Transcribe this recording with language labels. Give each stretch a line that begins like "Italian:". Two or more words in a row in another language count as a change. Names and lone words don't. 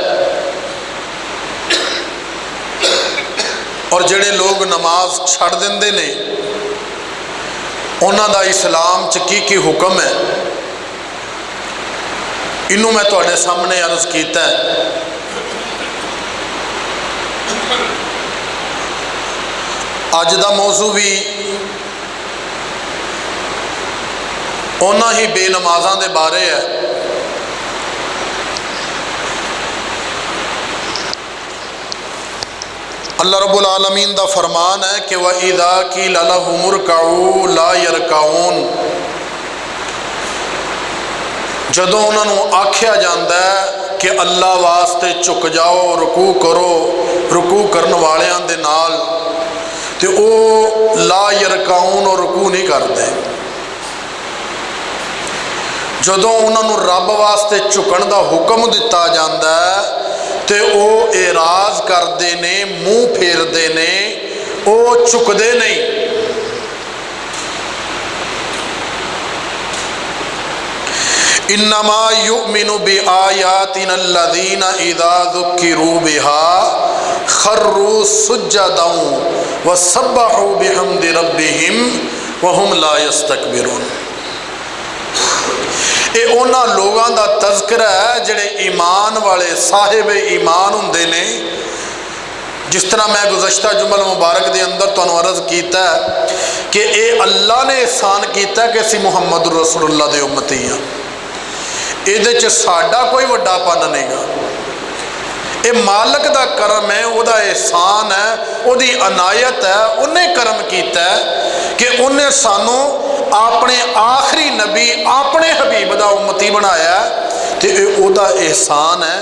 Punjabi: ਔਰ ਜਿਹੜੇ ਲੋਕ ਨਮਾਜ਼ ਛੱਡ ਦਿੰਦੇ ਨੇ ਉਹਨਾਂ ਦਾ ਇਸਲਾਮ 'ਚ ਕੀ ਹੁਕਮ ਹੈ, ਇਹਨੂੰ ਮੈਂ ਤੁਹਾਡੇ ਸਾਹਮਣੇ ਅਰਜ਼ ਕੀਤਾ। ਅੱਜ ਦਾ ਮੌਜ਼ੂ ਵੀ ਉਹਨਾਂ ਹੀ ਬੇਨਮਾਜ਼ਾਂ ਦੇ ਬਾਰੇ ਹੈ।
Arabic: اللہ رب العالمین
Punjabi: دا فرمان ہے کہ
Arabic: وَإِذَا قِيلَ لَهُمُ ارْكَعُوا لَا يَرْكَعُونَ،
Punjabi: جدوں انہوں نے آکھیا جاندہ ہے کہ اللہ واسطے چک جاؤ، رکوع کرو، رکوع کرن والیاں دے نال، تے او
Arabic: لا یرکعون
Punjabi: اور رکوع نہیں کرتے۔ جدوں انہوں نے رب واسطے چکن دا حکم دیتا جاندہ ہے تے او اعراض کردے نے، منہ پھیردے نے، او چکدے نہیں۔
Arabic: انما یؤمن بآیاتنا الذین اذا ذکروا بها خروا سجدا وسبحوا بحمد ربهم وهم لا یستکبرون۔
Punjabi: یہ انہاں لوگاں دا تذکرہ ہے جڑے ایمان والے صاحب ایمان ہوندے نے۔ جس طرح میں گزشتہ جمل مبارک دے اندر تانوں عرض کیتا ہے کہ اے اللہ نے احسان کیتا ہے کہ اسی محمد رسول اللہ دے امتی ہیں، یہ ساڈا کوئی وڈا پن نہیں گا، یہ مالک دا کرم ہے، وہ دا احسان ہے، وہ دی عنایت ہے، انہیں کرم کیتا ہے کہ انہیں سانو اپنے آخری نبی اپنے حبیب دا امتی بنایا ہے، تو یہ دا احسان ہے۔